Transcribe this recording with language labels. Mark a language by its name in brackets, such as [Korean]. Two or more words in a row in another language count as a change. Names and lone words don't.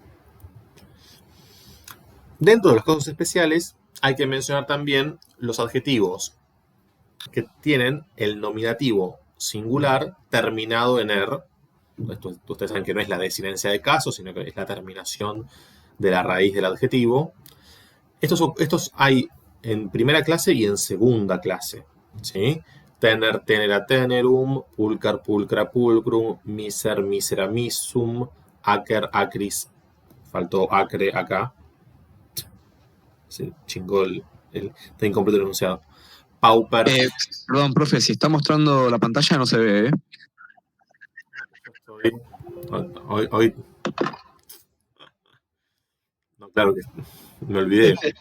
[Spanish] Dentro de los casos especiales hay que mencionar también los adjetivos que tienen el nominativo singular terminado en er. Ustedes saben que no es la desinencia de caso, sino que es la terminación de la raíz del adjetivo. Estos hay en primera clase y en segunda clase, ¿sí? Tener, [Latin] tenera, tenerum, pulcar, pulcra, pulcrum, miser, misera, misum, acer, acris. [Spanish] Faltó acre acá. Se chingó está incompleto el enunciado. Pauper. Perdón, profe, si está mostrando la pantalla no se ve, ¿eh? Hoy. No, claro que me olvidé.